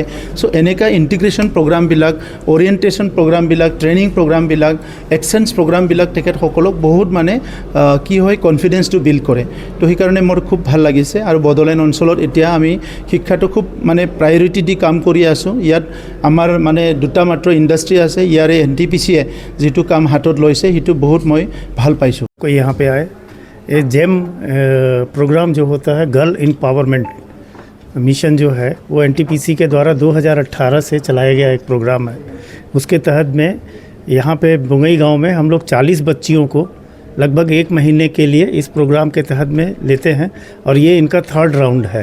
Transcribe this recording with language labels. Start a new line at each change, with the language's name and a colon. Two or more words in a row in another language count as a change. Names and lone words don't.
Assamese: চ' এনেকুৱা ইণ্টিগ্ৰেশ্যন প্ৰগ্ৰামবিলাক, অৰিয়েণ্টেশ্যন প্ৰগ্ৰামবিলাক, ট্ৰেইনিং প্ৰগ্ৰামবিলাক, এক্সচেঞ্জ প্ৰগ্ৰামবিলাক তেখেতসকলক বহুত মানে কি হয় কনফিডেন্সটো বিল্ড কৰে। তো সেইকাৰণে মোৰ খুব ভাল লাগিছে। আৰু বড়োলেণ্ড অঞ্চলত এতিয়া আমি শিক্ষাটো খুব মানে প্ৰায়ৰিটি দি কাম কৰি আছোঁ। ইয়াত আমাৰ মানে দুটা মাত্ৰ ইণ্ডাষ্ট্ৰী আছে। ইয়াৰে এনটিপিচিয়ে যিটো কাম হাতত লৈছে সেইটো বহুত মই ভাল পাইছোঁ।
Hindi: कोई यहाँ पे आए, ये जेम प्रोग्राम जो होता है
English: girl empowerment mission
Hindi: जो है वो एनटीपीसी के द्वारा 2018 से चलाया गया एक प्रोग्राम है। उसके तहत में यहाँ पे बुंगई गांव में हम लोग 40 बच्चियों को लगभग 1 महीने के लिए इस प्रोग्राम के तहत में लेते हैं और ये इनका 3rd राउंड है।